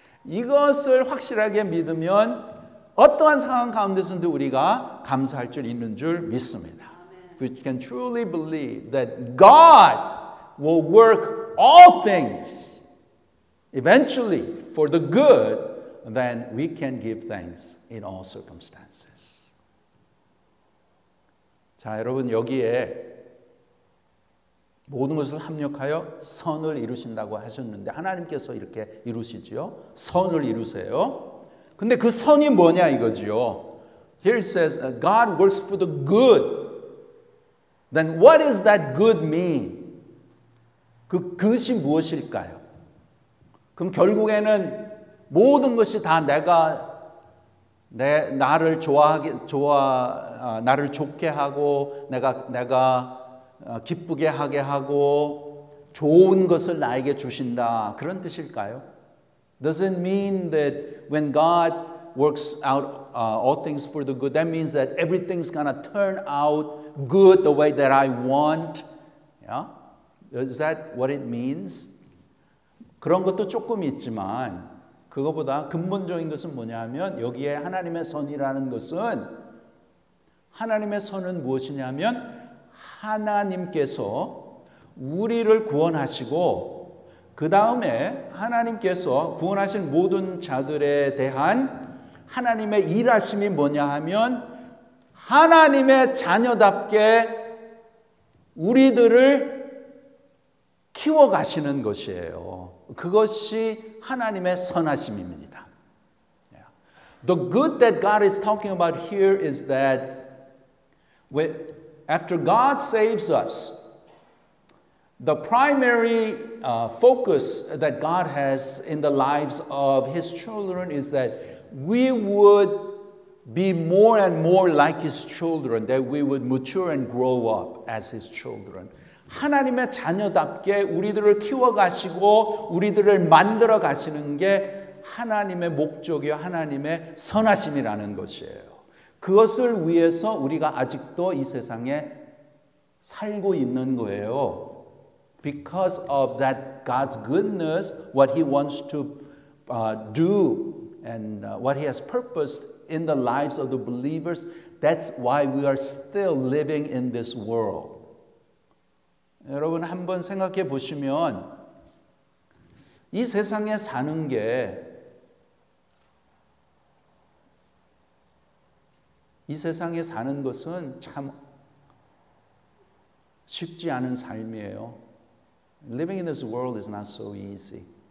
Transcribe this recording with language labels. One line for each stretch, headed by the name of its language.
Korean: 이것을 확실하게 믿으면 어떠한 상황 가운데서도 우리가 감사할 줄 있는 줄 믿습니다.
English: If we can truly believe that God will work all things eventually for the good, then we can give thanks in all circumstances.
Korean: 자, 여러분 여기에 모든 것을 합력하여 선을 이루신다고 하셨는데 하나님께서 이렇게 이루시지요. 선을 이루세요. 근데 그 선이 뭐냐 이거지요.
English: Here it says God works for the good. Then what does that good mean?
Korean: 그 그것이 무엇일까요? 그럼 결국에는 모든 것이 다 나를 나를 좋게 하고 내가 기쁘게 하게 하고 좋은 것을 나에게 주신다. 그런 뜻일까요?
English: Does it mean that when God works out all things for the good, that means that everything's gonna turn out good the way that I want? Yeah? Is that what it means?
Korean: 그런 것도 조금 있지만 그거보다 근본적인 것은 뭐냐면 여기에 하나님의 선이라는 것은 하나님의 선은 무엇이냐면 하나님께서 우리를 구원하시고 그 다음에 하나님께서 구원하신 모든 자들에 대한 하나님의 일하심이 뭐냐 하면 하나님의 자녀답게 우리들을 키워가시는 것이에요. 그것이 하나님의 선하심입니다.
English: The good that God is talking about here is that after God saves us, the primary focus that God has in the lives of His children is that we would be more and more like His children, that we would mature and grow up as His children.
Korean: 하나님의 자녀답게 우리들을 키워가시고 우리들을 만들어 가시는 게 하나님의 목적이요 하나님의 선하심이라는 것이에요. 그것을 위해서 우리가 아직도 이 세상에 살고 있는 거예요.
English: Because of that God's goodness, what He wants to do and what He has purposed in the lives of the believers, that's why we are still living in this world.
Korean: 여러분 한번 생각해 보시면 이 세상에 사는 게 이 세상에 사는 것은 참 쉽지 않은 삶이에요.
English: Living in this world is not so easy.